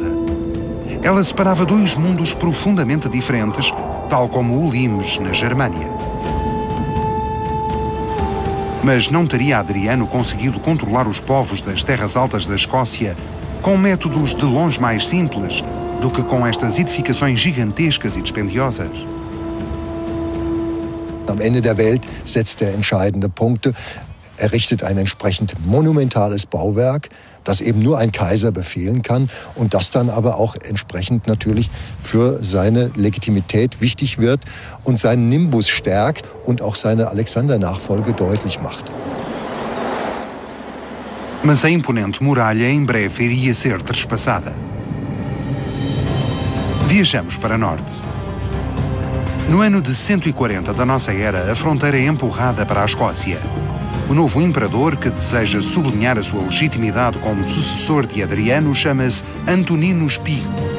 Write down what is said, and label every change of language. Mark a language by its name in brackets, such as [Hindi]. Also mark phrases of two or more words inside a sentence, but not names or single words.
[Portuguese] Ela separava dois mundos profundamente diferentes, tal como o limes na Germânia. Mas não teria Adriano conseguido controlar os povos das terras altas da Escócia com métodos de longe mais simples do que com estas edificações gigantescas e dispendiosas? [German] Am Ende der Welt setzt er entscheidende Punkte. Er richtet ein entsprechend monumentales Bauwerk, das eben nur ein Kaiser befehlen kann und das dann aber auch entsprechend natürlich für seine Legitimität wichtig wird und seinen Nimbus stärkt und auch seine Alexander-Nachfolge deutlich macht. [Portuguese] Mas a imponente muralha em breve iria ser trespassada. Viajamos para norte. No ano de 140 da nossa era, a fronteira é empurrada para a Escócia. O novo imperador, que deseja sublinhar a sua legitimidade como sucessor de Adriano, chama-se Antonino Pius.